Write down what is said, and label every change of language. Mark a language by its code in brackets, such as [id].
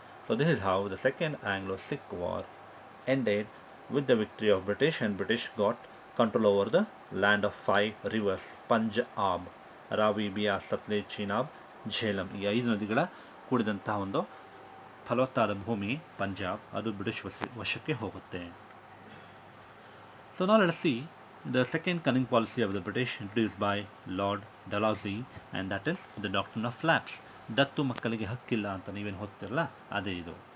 [en] so this is how the second Anglo Sikh war ended with the victory of British, and British got control over the land of 5 rivers, Punjab, Ravi, Beas, Sutlej, Chenab, Jhelum, [kn] ಈ 5 ನದಿಗಳ ಕೂಡಿದಂತಹ ಒಂದು ಫಲವತ್ತಾದ ಭೂಮಿ ಪಂಜಾಬ್, ಅದು British ವಶಕ್ಕೆ ಹೋಗುತ್ತೆ. [en] So now let us see the second cunning policy of the British introduced by Lord Dalhousie, and that is the doctrine of lapse. [kn] ದತ್ತು ಮಕ್ಕಳಿಗೆ ಹಕ್ಕಿಲ್ಲ ಅಂತ ನೀವೇನು ಓದ್ತಿರಲ್ಲ, ಅದೇ ಇದು.